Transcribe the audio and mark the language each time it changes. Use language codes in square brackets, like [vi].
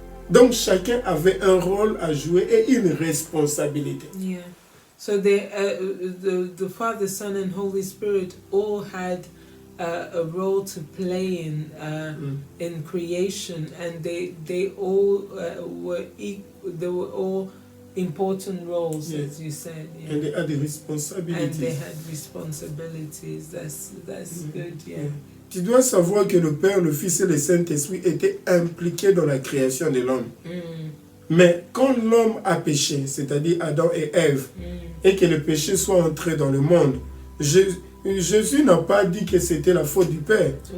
[fr] Donc chacun avait un rôle à jouer et une responsabilité. [en] Yeah. So the Father, Son, and Holy Spirit all had a role to play in creation, and they all they were all important roles, as you said. Yeah. And they had the responsibilities. And they had responsibilities. That's good. Yeah. [fr] Tu dois savoir que le Père, le Fils et le Saint-Esprit étaient impliqués dans la création de l'homme. Mais quand l'homme a péché, c'est-à-dire Adam et Ève, et que le péché soit entré dans le monde, Jésus n'a pas dit que c'était la faute du Père.